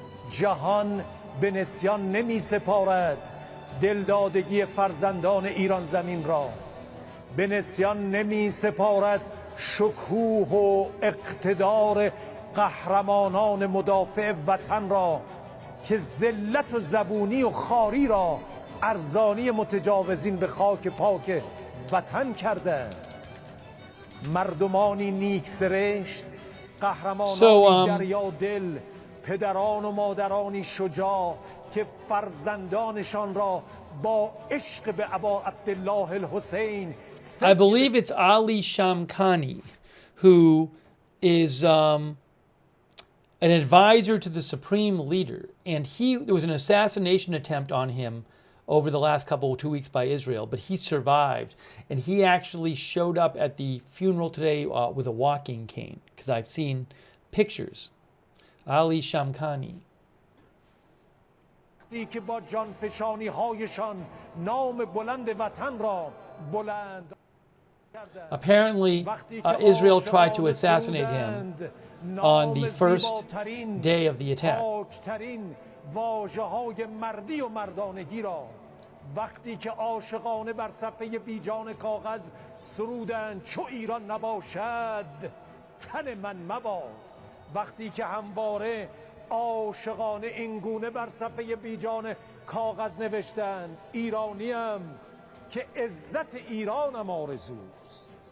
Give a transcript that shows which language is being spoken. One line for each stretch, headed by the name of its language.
Persian: جهان به نسیان نمی سپارد دلدادگی فرزندان ایران زمین را، به نسیان نمی سپارد شکوه و اقتدار قهرمانان مدافع وطن را که ذلت و زبونی و خاری را ارزانی متجاوزین به خاک پاک وطن کردند. مردمانی نیک سرشت، قهرمانانی دریا دل، پدران و مادرانی شجاع که فرزندانشان را با عشق به ابا عبدالله الحسین.
English: I believe it's Ali Shamkhani, who is an advisor to the supreme leader, and there was an assassination attempt on him over the last 2 weeks by Israel, but he survived, and he actually showed up at the funeral today with a walking cane, because I've seen pictures. Ali Shamkhani.
Persian: که با جانفشانی هایشان نام بلند وطن را بلند.
English: Apparently, Israel tried to assassinate him on the first day of the attack.
Persian: واژه‌های مردی و مردانگی را وقتی که عاشقانه بر صفحه بیجان کاغذ سرودند چو ایران نباشد تن من مباد، وقتی که همواره عاشقانه اینگونه بر صفحه بیجان کاغذ نوشتند ایرانیم که عزت ایرانم آرزوست.